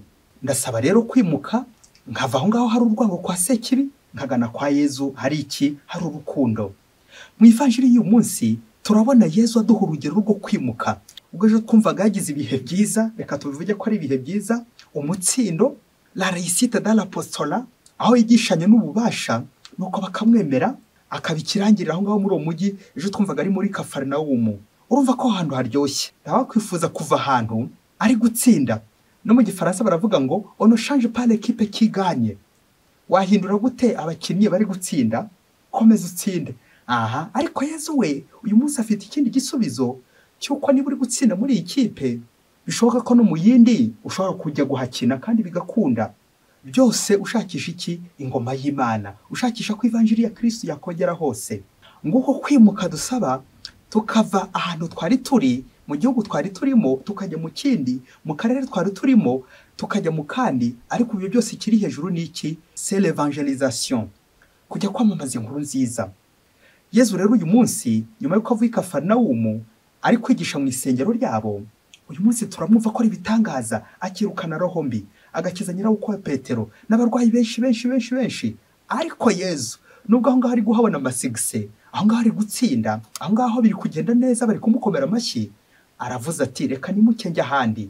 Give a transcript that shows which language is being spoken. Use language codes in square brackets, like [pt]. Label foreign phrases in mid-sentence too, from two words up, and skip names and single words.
[rw] Ndasaba rero kwimuka, nkava aho ngaho hari urwango kwa sekibi, nkagana kwa Yesu hari iki? Hari urukundo. Mu ivanjiri y'uyu munsi turabona Yesu aduha urugero rwo kwimuka. Ubwo ejo twumvaga yagize ibihe byiza, reka tubivuge ko ari ibihe byiza, umutsindo, [fr] la réussite dans l'apostolat, [rw] aho yigishanye n'ububasha, nuko bakamwemera, akabikirangirira aho ngaho muri uwo mujyi. Ejo twumvaga ari muri Kafarinawumu. Urumva ko ahantu haryoshye, nawe kwifuza kuva ahantu ari gutsinda. No mu Gifaransa baravuga ngo [fr] on ne change pas l'équipe qui gagne. [rw] Wahindura gute abakinnyi bari gutsinda? Komeza utsinde. Aha, ariko Yesu we uyu munsi afite ikindi gisubizo cyuko niba uri gutsinda muri iyi kipe, bishoboka ko no mu yindi ushobora kujya guhakina kandi bigakunda. Byose ushakisha iki? Ingoma y'Imana, ushakisha ko ivanjiri ya Kristo yakogera hose. Nguko kwimuka dusaba, tukava ahantu twari turi, mu gihugu twari turimo tukajya mu kindi, mu karere twari turimo tukajya mu kandi. Ariko ibyo byose kiri hejuru ni iki? [fr] C'est l'évangélisation, [rw] kujya kwamamaza inkuru nziza. Yesu rero uyu munsi nyuma yuko avuye Kafarinawumu ari kwigisha mu isengero ryabo, uyu munsi turamwumva ko ari bitangaza, akirukana roho mbi, agakiza nyirabuko wa Petero n'abarwayi benshi. Ariko Yesu nubwo aho ngaho ari guhabona amasigise, aho ngaho ari gutsinda, aho ngaho biri kugenda neza, bari kumukomera amashyi, aravuze ati reka nimukenge ahandi.